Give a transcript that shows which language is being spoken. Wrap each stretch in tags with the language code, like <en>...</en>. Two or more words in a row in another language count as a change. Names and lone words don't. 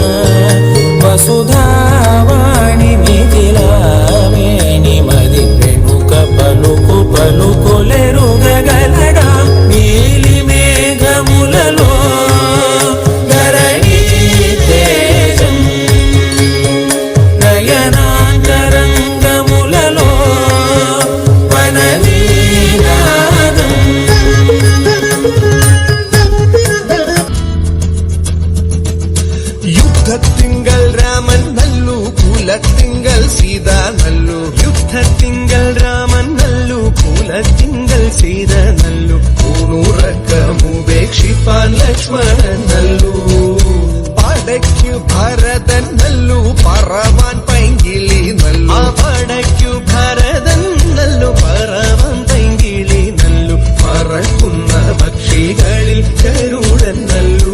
<te>వసుధావాణి మిథిలావేణి మది వెనుక పలుకు పలుకులెరుగగలడా నీలి మేఘములలో ధరణి తేజం నయనాంతరంగములలో వననీనాదం</te> <ml>യുദ്ധത്തിങ്കൽ രാമൻ നല്ലു കുലത്തിങ്കൽ സീത നല്ലു യുദ്ധത്തിങ്കൽ രാമൻ നല്ലു കുലത്തിങ്കൽ സീത നല്ലു കൂണുറക്കമുപേക്ഷിപ്പാൻ ലക്ഷ്മണൻ നല്ലു പടയ്ക്കു ഭരതൻ നല്ലു പറവാൻ പൈങ്കിളി നല്ലു പടയ്ക്കു ഭരതൻ നല്ലു പറവാൻ പൈങ്കിളി നല്ലു പറക്കുന്ന പക്ഷികളിൽ ഗരുഡൻ നല്ലു</ml>